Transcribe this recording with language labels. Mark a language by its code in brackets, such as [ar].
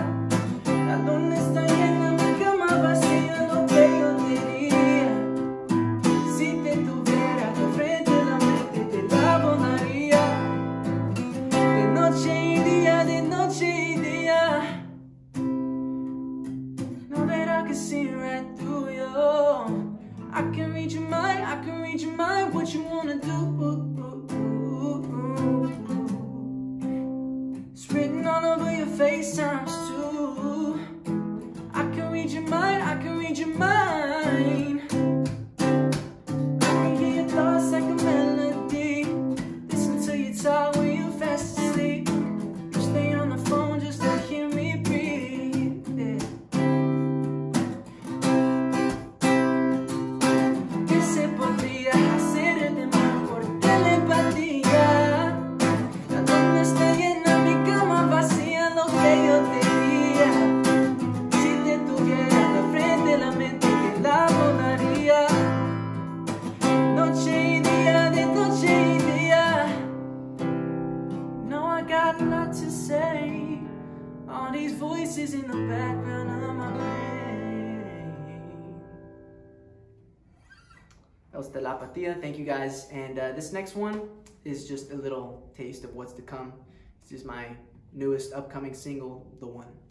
[es] ¿A dónde está llena mi cama vacía? Lo que yo diría si te tuviera de frente, la mente te la volaría. De noche y día, de noche y día. [en] No verá que see right through you. I can read your mind, I can read your mind. What you wanna do? It's written all over your FaceTimes too. I can read your mind, I can read your mind. I can hear your thoughts like a melody. Listen to you talk when you're fast asleep. You stay on the phone just to hear me breathe. Yeah. [es] ¿Qué se podría hacer el amor por telepatía? ¿A dónde está llena mi cama vacía? Lo que yo diría si te tuviera de frente, la mente que la volaría. Noche y día, de noche y día. [en] No, I got a lot to say. All these voices in the background of my brain. That was the La Patilla. Thank you guys. And this next one is just a little taste of what's to come. This is my newest upcoming single, The One.